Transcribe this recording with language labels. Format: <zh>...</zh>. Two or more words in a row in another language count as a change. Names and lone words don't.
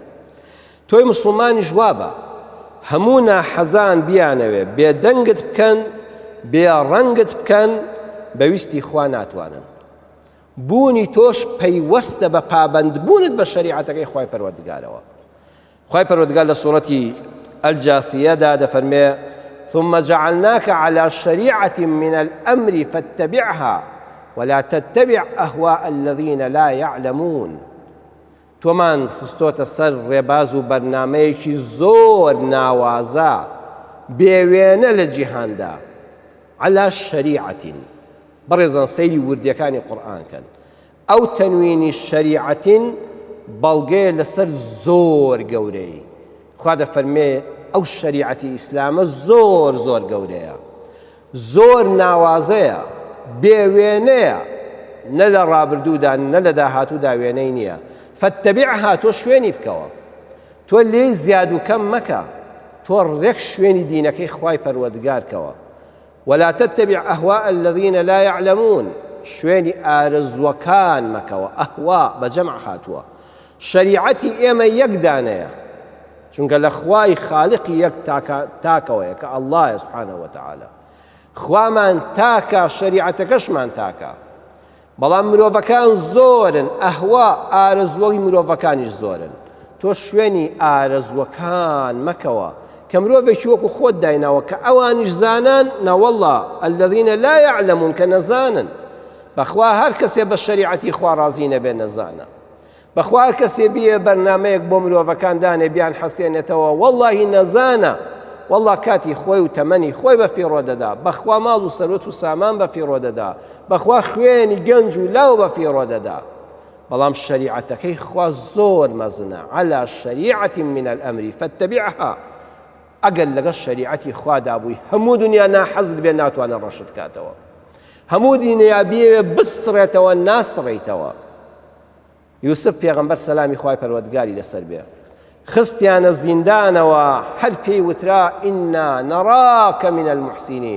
<ckb>تۆی موسڵمانیش وا بە، هەموو ناحەزان بیانەوێ بێدەنگت بکەن، بێڕەنگت بکەن، بەویستی خوا ناتوانن. بوونی تۆش پەیوەستە بە پابەندبوونت بە شەریعەتەکەی خوای پەروەردگارەوە. خوای پەروەردگار لە سوورەتی الجاثیەدا دەفەرمێ:</ckb> <ar>ثم جعلناك على شريعة من الأمر فاتبعها ولا تتبع أهواء الذين لا يعلمون.</ar> <ckb>تۆمان خستۆتە سەر ڕێباز و بەرنامەیەکی زۆر ناوازە بێوێنە لە جیهاندا.</ckb> <ar>على شريعة،</ar> <ckb>بەڕێزان سەیری وردیەکانی قورئانکەن. ئەو تەنوینی شەریعەتین بەڵگەیە لەسەر زۆر گەورەی. خوا دەفەرمێ ئەو شەریعەتی ئیسلامە زۆر زۆر گەورەیە، زۆر ناوازەیە، بێوێنەیە، نە لە ڕابردوودا نە لە داهاتوودا وێنەی نییە. فاتبعها، تۆ شوێنی بکەوە، تۆ لێی زیاد و کەم مەکە، تۆ ڕێک شوێنی دینەکەی خوای پەروەردگارکەوە.</ckb> <ar>ولا تتبع أهواء الذين لا يعلمون،</ar> <ckb>شوێنی ئارزوەکان مەکەوە. ئەهوا بەجەمع هاتووە. شەریعەتی ئێمە یەک دانەیە، چونکە لە خوای خالقی یەک تاکەوەیە کە ئەڵڵایە</ckb> <ar>سوبحانە وتەعالە.</ar> <ckb>خوامان تاکە، شەریعەتەکەشمان تاکە. بەڵام مرۆڤەکان زۆرن، ئەهوا ئارزوەی مرۆڤەکانیش زۆرن. تۆ شوێنی ئارزوەکان مەکەوە کە مرۆڤێکی وەکو خۆت دایناوە کە ئەوانیش زانان، نەوەڵڵا</ckb> <ar>الذين لا يعلمون،</ar> <ckb>کە نەزانن. بەخوا هەر کەسێ بە شەریعەتی خوا ڕازی نەبێ نەزانە. بەخوا هەر کەسێ بیێ بەرنامەیەک بۆ مرۆڤەکان دانێ بیان حەسێنێتەوە وەڵڵاهی نەزانە، وەڵڵا کاتی خۆی و تەمەنی خۆی بە فیڕۆ دەدا، بەخوا ماڵ و سەرۆت و سامان بە فیڕۆ دەدا، بەخوا خوێنی گەنج و لاو بە فیڕۆ دەدا. بەڵام شەریعەتەکەی خوا زۆر مەزنە.</ckb> <ar>على شريعة من الأمر فاتبعها.</ar> <ckb>ئەگەر لەگەڵ شەریعەتی خوادا بووی، هەموو دنیا ناحەزت بێ ناتوانە ڕەشت کاتەوە، هەموو دینیا بێوێ بسڕێتەوە ناسڕێیتەوە. یوسف پێغەمبەر سەلامی خوای پەروەردگاری لەسەر بێ، خستیانە زیندانەوە، هەر پێی وترا</ckb> <ar>ئینا نەڕاکە من المحسینین.</ar>